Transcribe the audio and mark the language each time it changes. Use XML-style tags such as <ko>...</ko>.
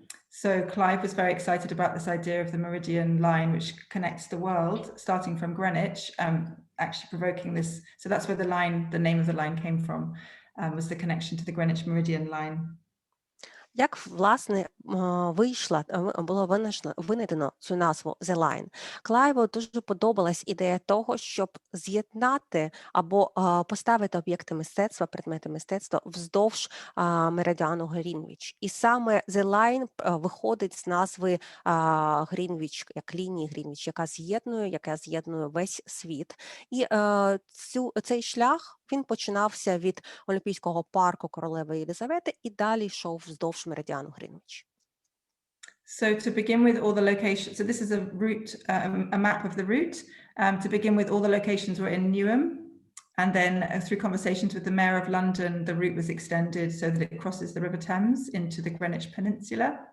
<en>So Clive was very excited about this idea of the Meridian line, which connects the world, starting from Greenwich, actually provoking this. So that's where the name of the line came from, was the connection to the Greenwich Meridian line.</en> <uk>Як, власне, було винайдено цю назву «The Line»? Клайву дуже подобалась ідея того, щоб з'єднати або поставити об'єкти мистецтва, предмети мистецтва вздовж меридіану Грінвіч. І саме «The Line» виходить з назви Грінвіч, як лінії Грінвіч, яка з'єднує весь світ. І цей шлях, він починався від Олімпійського парку Королеви Єлизавети і далі йшов вздовж меридіану Грінвіч.</uk> <en>So to begin with all the locations, so this is a route, a map of the route. To begin with, all the locations were in Newham, and then through conversations with the Mayor of London, the route was extended so that it crosses the River Thames into the Greenwich Peninsula.</en>